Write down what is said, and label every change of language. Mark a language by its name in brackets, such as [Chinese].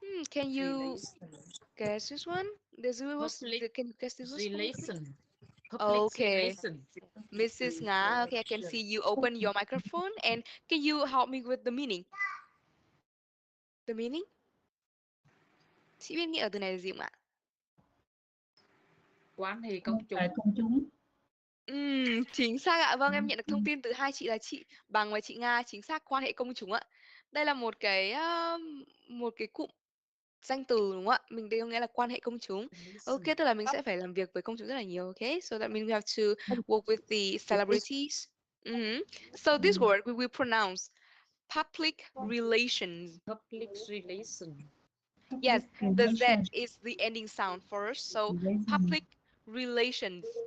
[English] Can you guess this one? Can you guess this one? Okay. Mrs. Nga, okay, I can see you open your microphone, and can you help me with the meaning? The meaning? [Vietnamese] Chị biết nghĩa ở từ này là gì không ạ? Quan hệ công chúng. Chính xác ạ. Vâng, em nhận được thông tin từ hai chị là chị Bằng và chị Nga. Chính xác, quan hệ công chúng ạ. Đây là một cái cụm danh từ đúng không ạ? Mình đây có nghĩa là quan hệ công chúng. Ok, tức là mình sẽ phải làm việc với công chúng rất là nhiều. [English] Okay, so that means we have to work with the celebrities. So this word we will pronounce public relations. Public relation. Yes, the Z is the ending sound first. So public relations.